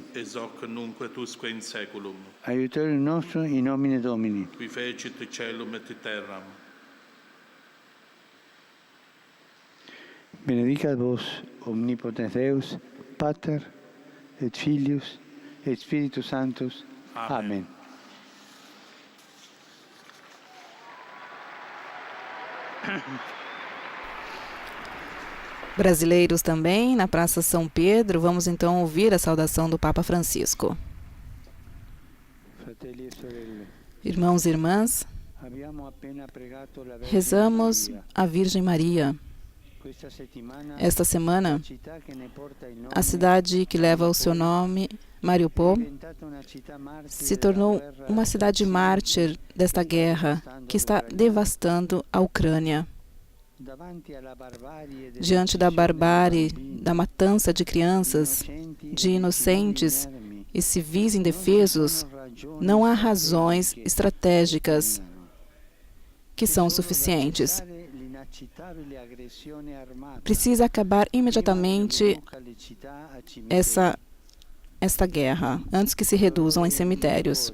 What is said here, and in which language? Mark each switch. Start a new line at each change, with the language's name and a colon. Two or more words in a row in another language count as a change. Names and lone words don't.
Latin: Ex hoc nunc et usque in saeculum. Aiutorium nostrum in nomine Domini. Qui fecit caelum et terram. Benedicat vos, omnipotens Deus, Pater, et Filius, et Spiritus Sanctus. Amen. Amen.
Portuguese: Brasileiros também, na Praça São Pedro, vamos então ouvir a saudação do Papa Francisco.
Italian: Fratelli e sorelle,
Portuguese: Irmãos e irmãs,
Italian: abbiamo appena pregato la Vergine
Portuguese: rezamos
Italian: Maria.
Portuguese: a Virgem Maria.
Italian: Questa settimana,
Portuguese: Esta semana,
Italian: la città che ne porta il nome
Portuguese: a cidade que leva o seu nome,
Italian: Mariupol, è diventata una città martire
Portuguese: se tornou
Italian: della guerra
Portuguese: uma cidade mártir desta guerra que está devastando a Ucrânia.
Italian: davanti alla barbarie
Portuguese: Diante da barbárie, da matança de crianças, de inocentes e civis indefesos, não há razões estratégicas que são suficientes. Precisa acabar imediatamente esta guerra, antes que se reduzam em cemitérios.